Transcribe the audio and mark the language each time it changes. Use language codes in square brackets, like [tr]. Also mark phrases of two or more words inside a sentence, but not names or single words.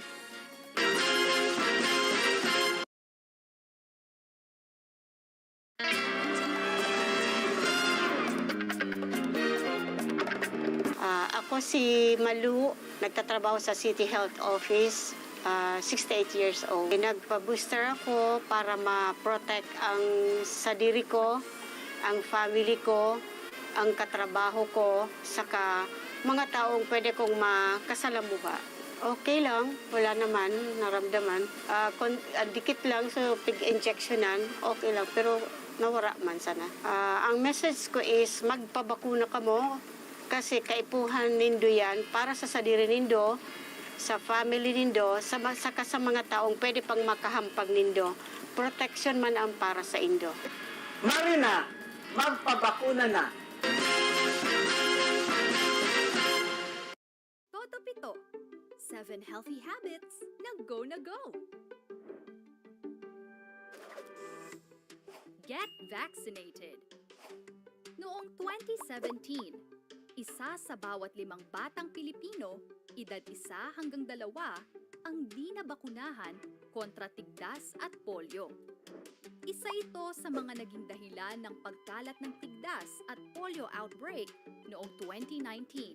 [tl] Ako si Malu, nagtatrabaho sa City Health Office, [en] 68 years old. [tl] Nagpa-booster ako para ma-protect ang sadiri ko, ang family ko, ang katrabaho ko, saka mga taong pwede kong makasalamuha. Okay lang, wala naman naramdaman. Dikit lang, [bik] so pig-injectionan, okay lang, pero nawara man sana. Ang message ko is magpabakuna ka mo kasi kaipuhan nindo yan para sa sadiri nindo, sa family nindo, saka sa mga taong pwede pang makahampag nindo. Protection man ang para sa indo. [tl] Marina, magpabakuna na. Toto Pito, 7 healthy habits na go na go. [en] Get vaccinated. [tl] Noong 2017, isa sa bawat 5 batang Pilipino, edad 1 hanggang 2, ang di nabakunahan kontra tigdas at polio. Isa ito sa mga naging dahilan ng pagkalat ng tigdas at polio outbreak noong 2019.